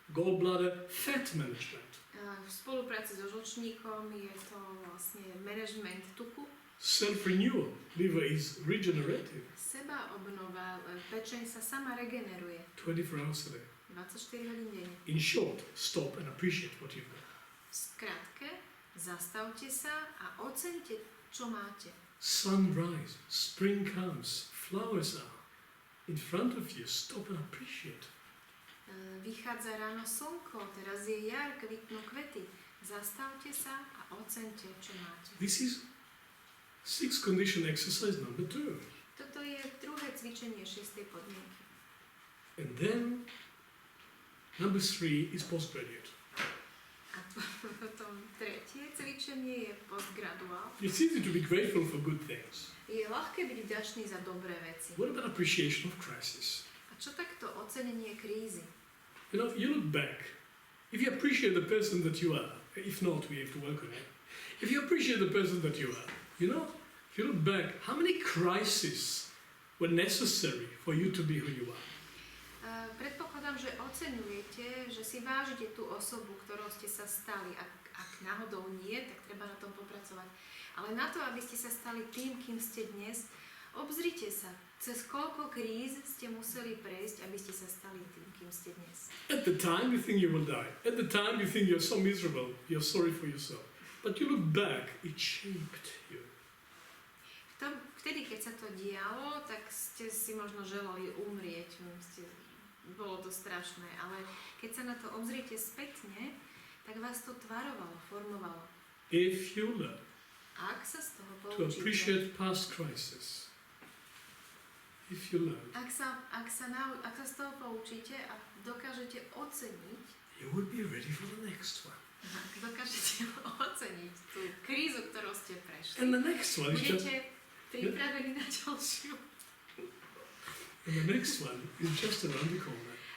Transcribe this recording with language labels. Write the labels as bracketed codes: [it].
[en] Gallbladder fat management. [sk] V spolupráci so žlčníkom je to vlastne management tuku. [en] Self-renewal. Liver is regenerative. [sk] Sebaobnova, pečeň sa sama regeneruje. [en] 24 hours a day. [sk] 24 hodín denne. [en] In short, stop and appreciate what you've got. [sk] Skrátke, zastavte sa a oceňte, čo máte. [en] Sunrise, spring comes, flowers are in front of you. Stop and appreciate. [sk] Vychádza ráno slnko, teraz je jar, kvitnú kvety. Zastavte sa a oceňte, čo máte. [en] This is 6 condition exercise number 2. [sk] Toto je druhé cvičenie 6. podmienky. [en] And then number 3 is postgraduate. [sk] A potom tretie cvičenie je postgraduál. [en] It's easy to be grateful for good things. [sk] Je ľahké byť vďačný za dobré veci. [en] What about appreciation of crisis? [sk] A čo takto ocenenie krízy? [en] You know, you look back. If you appreciate the person that you are, if not, we have to work on it. If you appreciate the person that you are, you know, if you look back, how many crises were necessary for you to be who you are? [sk] Predpokladám, že oceňujete, že si vážite tú osobu, ktorou ste sa stali. Ak náhodou nie, tak treba na tom popracovať. Ale na to, aby ste sa stali tým, kým ste dnes, obzrite sa, cez koľko kríz ste museli prejsť, aby ste sa stali tým, kým ste dnes. [en] At the time you think you will die. At the time you think you're so miserable, you're sorry for yourself. But you look back, it shaped you. [sk] Vtedy, keď sa to dialo, tak ste si možno želali umrieť. Bolo to strašné, ale keď sa na to obzriete spätne, tak vás to tvarovalo, formovalo. [en] If you learn [sk] Ak sa z toho [en] to [sk] poučíte, [en] appreciate past crisis, if you learn, [sk] ak sa z toho poučíte a dokážete oceniť, [en] you will be ready for the next one. [sk] ak dokážete oceniť tú krízu, ktorou ste prešli, [en] And the next one is just, [sk] budete pripravení na ďalšiu. [en] and the next one is just around the corner.